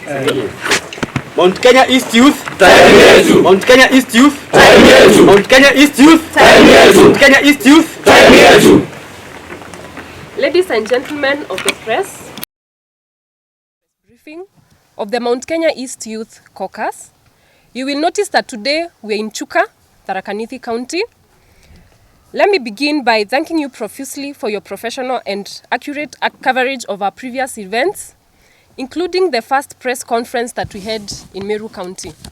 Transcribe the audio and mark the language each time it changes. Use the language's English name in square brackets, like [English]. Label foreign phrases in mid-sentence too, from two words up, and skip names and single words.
[English] Mount Kenya East Youth. [Swahili] Time yetu. [English] Mount Kenya East Youth. [Swahili] Time yetu. [English] Mount Kenya East Youth. [Swahili] Time yetu. [English] Mount Kenya East Youth. [Swahili] Time yetu. [English] Ladies and gentlemen of the press, briefing of the Mount Kenya East Youth Caucus. You will notice that today we are in Chuka, Tharaka Nithi County. Let me begin by thanking you profusely for your professional and accurate coverage of our previous events, including the first press conference that we had in Meru County.